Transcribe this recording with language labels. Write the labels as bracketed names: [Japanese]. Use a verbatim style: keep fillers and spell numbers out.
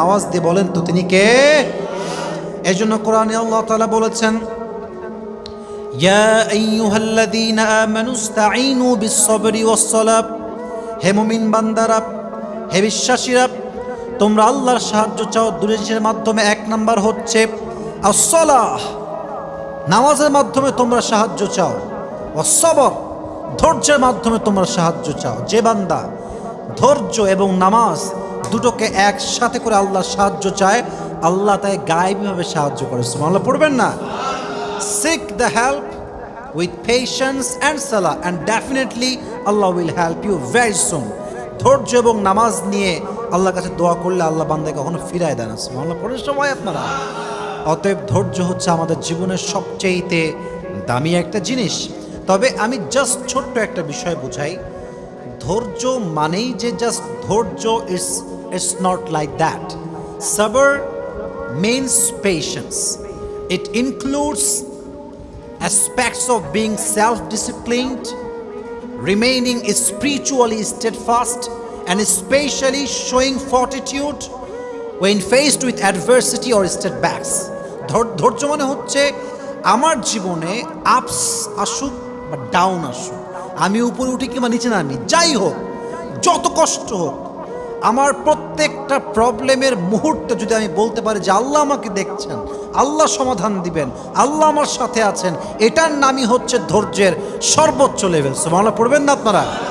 [Bangla] আওয়াজ দিয়ে বলেন তো তিনি কে? এই জন্য কোরআনে আল্লাহ তাআলা বলেছেন, [Arabic] ইয়া আইয়ুহাল্লাযীনা আমানু ইসতাঈনু বিস-সাবরি ওয়াস-সালাহ, [Bangla] হে মুমিন বান্দারা, হে বিশ্বাসীরা, তোমরা আল্লাহর সাহায্য চাও দুই জিনিসের মাধ্যমে। এক নাম্বার হচ্ছে আস-সালাহ, নামাজের মাধ্যমে তোমরা সাহায্য চাও, অসবর ধৈর্যের মাধ্যমে তোমরা সাহায্য চাও। যে বান্দা ধৈর্য এবং নামাজ দুটোকে একসাথে করে আল্লাহ সাহায্য চায়, আল্লাহ তাই গায়েবীভাবে সাহায্য করে। সুবহানাল্লাহ পড়বেন না? [English] Seek the help with patience and salah and definitely Allah will help you very soon. [Bangla] ধৈর্য এবং নামাজ নিয়ে আল্লাহর কাছে দোয়া করলে আল্লাহ বান্দাকে কখনো ফিরায় দেন না। সুবহানাল্লাহ পড়ে সবাই আপনারা। অতএব ধৈর্য হচ্ছে আমাদের জীবনের সবচেয়েতে দামি একটা জিনিস। তবে আমি জাস্ট ছোট্ট একটা বিষয় বুঝাই, ধৈর্য মানেই যে জাস্ট ধৈর্য, [English] It's it's not like that. সবর means patience. It includes aspects of being self-disciplined, remaining spiritually steadfast, and especially showing fortitude when faced with adversity or setbacks. [Bangla] ধৈর্য মানে হচ্ছে আমার জীবনে আপস আসুক বা ডাউন আসুক, আমি উপরে উঠি কিংবা নিচে নামি, যাই হোক, যত কষ্ট হোক, আমার প্রত্যেকটা প্রবলেমের মুহূর্তে যদি আমি বলতে পারি যে আল্লাহ আমাকে দেখছেন, আল্লাহ সমাধান দিবেন, আল্লাহ আমার সাথে আছেন, এটার নামই হচ্ছে ধৈর্যের সর্বোচ্চ লেভেল। সুবহানাল্লাহ পড়বেন না আপনারা?